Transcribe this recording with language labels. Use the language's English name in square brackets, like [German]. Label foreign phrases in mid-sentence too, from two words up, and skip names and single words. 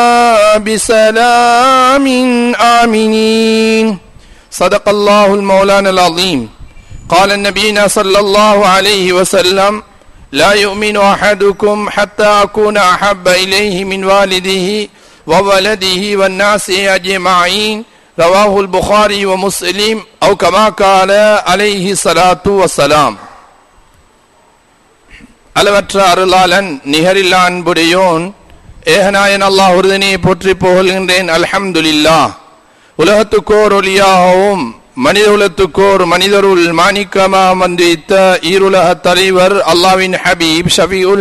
[Arabic] بسلام آمنين صدق الله المولانا العظيم قال نبينا صلى الله عليه وسلم لا يؤمن أحدكم حتى أكون أحب إليه من والده وولده والناس أجمعين رواه البخاري ومسلم أو كما قال عليه الصلاة والسلام. [Tamil] அளவற்ற அருளாளன் நிகரில்லா அன்புடையோன் ஏகநாயன் அல்லாஹ் ஒருவனை போற்றி புகழ்கின்றேன். அல்ஹம்துலில்லாஹ். உலகத்துக்கோர் ஒளியாகவும் மனித உலகத்துக்கோர் மனிதருள் மாணிக்கமா வந்தித்த ஈருலக தலைவர் அல்லாஹ்வின் ஹபீப் ஷஃபீஉல்